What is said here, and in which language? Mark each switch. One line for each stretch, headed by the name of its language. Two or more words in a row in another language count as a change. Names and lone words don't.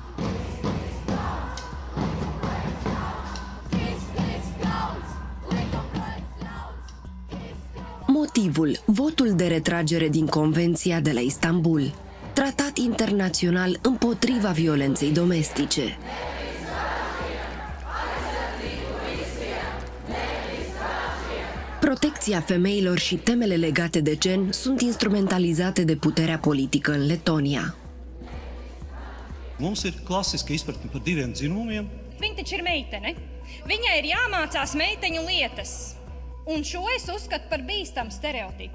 Romanian: Motivul: votul de retragere din Convenția de la Istanbul, tratat internațional împotriva violenței domestice. Protecția femeilor și temele legate de gen sunt instrumentalizate de puterea politică în Letonia.
Latvian: Mums ir klasiska izpratne par diviem dzimumiem. Viņa taču ir meitene. Viņai ir jāmācās meiteņu lietas. Un šo es uzskatu par bīstamu stereotipu.